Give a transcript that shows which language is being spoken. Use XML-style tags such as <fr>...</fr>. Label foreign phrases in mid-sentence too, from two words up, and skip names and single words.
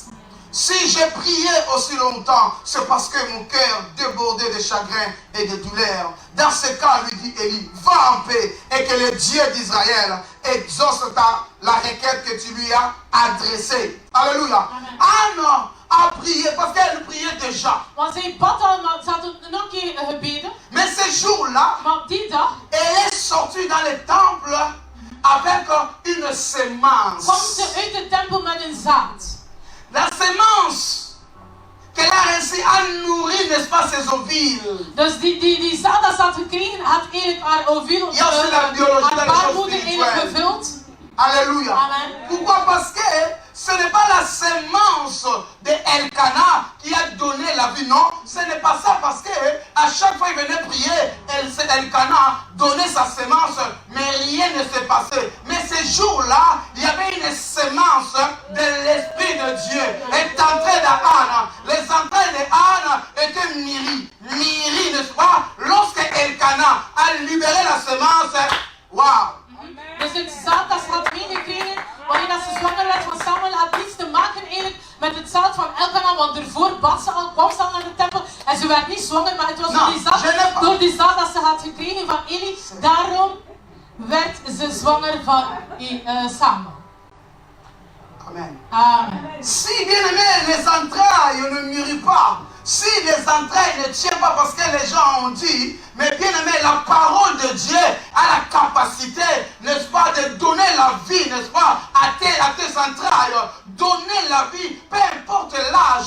<fr>Si j'ai prié aussi longtemps, c'est parce que mon cœur débordait de chagrin et de douleur. Dans ce cas, lui dit Élie, va en paix et que le Dieu d'Israël exauce la requête que tu lui as adressée. Alléluia. Anne a prié parce qu'elle priait déjà.</fr> <nl>Want zij bad al, maar ze had nog een keer gebeden.</nl> <fr>Mais ce jour-là,</fr> <nl>Maar die dag</nl> <fr>elle est sortie dans le temple avec une semence.</fr> <nl>kwam ze uit de tempel met een zaad.</nl> <fr>La semence qu'elle a réussi à nourrir, n'est-ce pas, ses ovules.</fr> <nl>Dus die zaad dat ze had gekregen, had eigenlijk haar ovuul, Ja,</nl> <fr>c'est la biologie,</fr> <nl>haar</nl> <fr>la chose</fr> <nl>baarmoeder eigenlijk</nl> <fr>spirituelle.</fr> <nl>gevuld.</nl> <fr>Alléluia. Amen. Pourquoi? Parce que ce n'est pas la semence de Elkanah qui a donné la vie, non. Ce n'est pas ça parce que à chaque fois qu'il venait prier, Elkanah donnait sa semence, mais rien ne s'est passé. Mais ce jour-là, il y avait une semence de l'Esprit de Dieu. Est entrée dans Anne. Les entrailles de Anne étaient mûries. Mûries, n'est-ce pas? Lorsque Elkanah a libéré la semence, waouh!</fr> <nl>Dus het zaad dat ze had meegekregen, wanneer dat ze zwanger werd van Samuel, had niets te maken eigenlijk met het zaad van Elkanah, want ervoor bad ze al, kwam ze al naar de tempel en ze werd niet zwanger, maar het was door die zaad dat ze had gekregen van Eli, daarom werd ze zwanger van samen.</nl> <fr>Amen. Amen. Si, bien aimé, les entrailles ne mûrissent pas, si les entrailles ne tiennent pas parce que les gens ont dit, mais bien aimé, la parole de Dieu a la capacité, n'est-ce pas, de donner la vie, n'est-ce pas, à tes entrailles, donner la vie, peu importe l'âge.</fr>